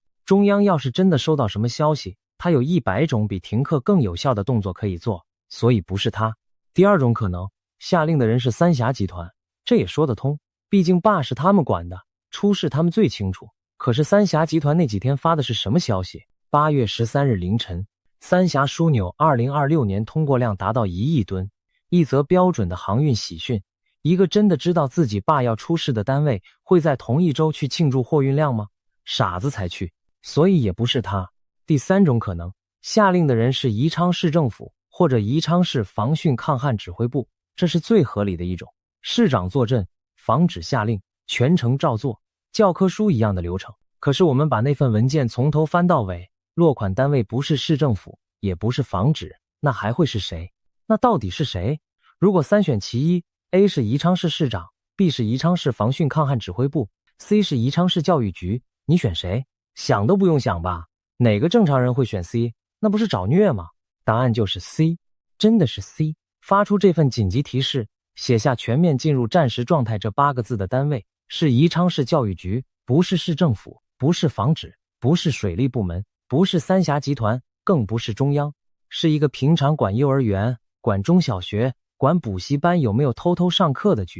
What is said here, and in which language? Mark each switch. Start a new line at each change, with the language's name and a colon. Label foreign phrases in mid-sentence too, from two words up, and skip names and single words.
Chinese: 中央要是真的收到什麼消息，他有100種比停課更有效的動作可以做，所以不是他。第二種可能，下令的人是三峽集团，這也說得通，畢竟壩是他們管的，出事他們最清楚。可是三峡集团那幾天發的是什麼消息？8月13日凌晨，三峽枢紐2026 年通過量達到1億噸，一則標準的航運喜訊。一個真的知道自己壩要出事的單位會在同一周去慶祝貨運量嗎？傻子才去，所以也不是他。第三種可能，下令的人是宜昌市政府或者宜昌市防汛抗旱指揮部，這是最合理的一種。市長坐鎮，防止下令，全程照做，教科書一樣的流程。可是我們把那份文件從頭翻到尾，落款單位不是市政府，也不是防指，那還會是誰？那到底是誰？如果3選其一， A 是宜昌市市長， B 是宜昌市防汛抗旱指揮部， C 是宜昌市教育局，你選誰？想都不用想吧，哪个正常人會選 C？那不是找虐嗎？答案就是 C， 真的是 C。發出這份緊急提示，寫下全面進入戰時狀態這8個字的單位是宜昌市教育局，不是市政府，不是防指，不是水利部門，不是三峽集團，更不是中央，是一個平常管幼兒園、管中小學、管補習班有沒有偷偷上課的局。